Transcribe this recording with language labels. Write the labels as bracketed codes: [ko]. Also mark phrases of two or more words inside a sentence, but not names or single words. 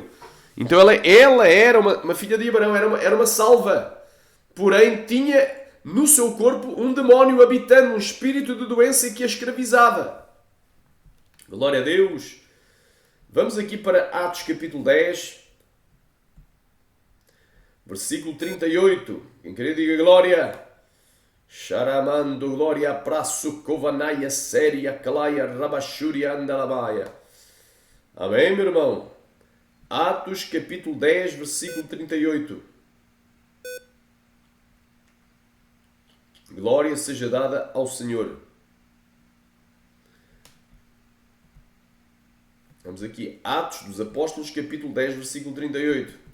[pt] Então ela era uma filha de Abraão, era uma salva, porém tinha no seu corpo um demónio habitando, um espírito de doença que a escravizava. Glória a Deus. Vamos aqui para Atos capítulo 10, versículo 38. Quem querer diga glória. Sharamando glória praço kovanaya séria kalaya rabashuria andalabaya. Amém, meu irmão? Atos capítulo 10, versículo 38. Glória seja dada ao Senhor. Vamos aqui, Atos dos Apóstolos, capítulo 10, versículo 38.